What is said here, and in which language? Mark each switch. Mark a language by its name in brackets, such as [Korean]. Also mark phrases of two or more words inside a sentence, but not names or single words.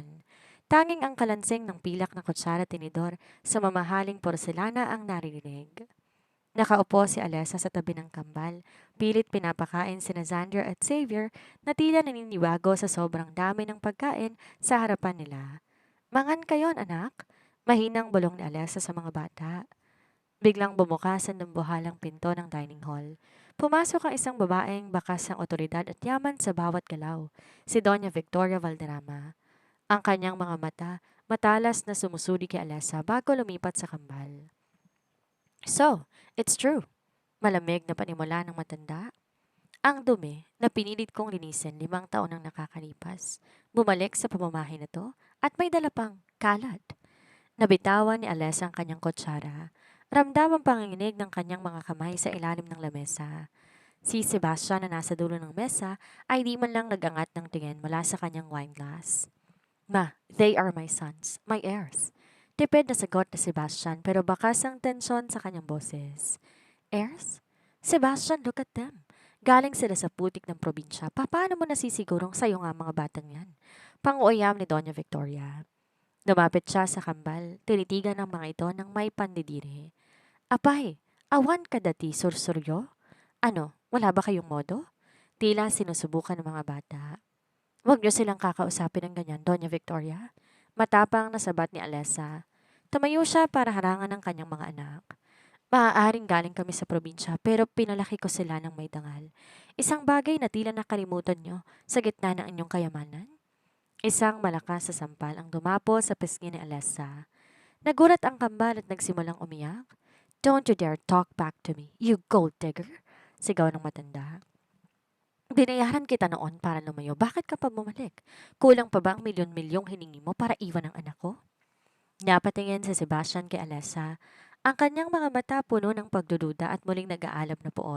[Filipino] Tanging ang kalansing ng pilak na kutsara tinidor sa mamahaling porselana ang naririnig. Nakaupo si Alessa sa tabi ng kambal, pilit pinapakain sina Xander at Xavier na tila naninibago sa sobrang dami ng pagkain sa harapan nila. [Iloko] Mangan kayon, anak. [Filipino] Mahinang bulong ni Alessa sa mga bata. Biglang bumukas ang dambuhalang pinto ng [English] dining hall. [Filipino] Pumasok ang isang babaeng bakas ng otoridad at yaman sa bawat galaw, si Doña Victoria Valderrama. Ang kanyang mga mata, matalas na sumusudi kay Alessa bago lumipat sa kambal. [English] So, it's true. [Filipino] Malamig na panimula ng matanda. Ang dumi na pinilit kong linisin 5 taon nang nakakalipas. Bumalik sa pamamahay na to at may dala pang kalat. Nabitawan ni Alessa ang kanyang kutsara. Ramdam ang panginginig ng kanyang mga kamay sa ilalim ng lamesa. Si Sebastian na nasa dulo ng mesa ay di man lang nagangat ng tingin mula sa kanyang [English] wine glass. Ma, they are my sons, my heirs. [Filipino] Tipid na sagot ni Sebastian pero bakas ang tensyon sa kanyang boses. [English] Heirs? Sebastian, look at them. [Filipino] Galing sila sa putik ng probinsya. Paano mo nasisigurong sa'yo nga mga batang yan? Panguayam ni Doña Victoria. Lumapit siya sa kambal, tinitigan ng mga ito ng may pandidiri. [Iloko] Apay, awan ka dati, sursuryo? [Filipino] Ano, wala ba kayong modo? Tila sinusubukan ng mga bata. Huwag niyo silang kakausapin ng ganyan, Doña Victoria. Matapang na sabat ni Alessa. Tumayo siya para harangan ng kanyang mga anak. Maaaring galing kami sa probinsya pero pinalaki ko sila ng may dangal. Isang bagay na tila nakalimutan nyo sa gitna ng inyong kayamanan. Isang malakas sa sampal ang dumapo sa pisngi ni Alessa. Nagulat ang kambal at nagsimulang umiyak. [English] Don't you dare talk back to me, you gold digger! [Filipino] Sigaw ng matanda. Binayaran kita noon para lumayo. Bakit ka pa bumalik? Kulang pa ba ang milyon-milyong hiningi mo para iwan ang anak ko? Napatingin si Sebastian kay Alessa. Ang kanyang mga mata puno ng pagdududa at muling nag-aalab na puot.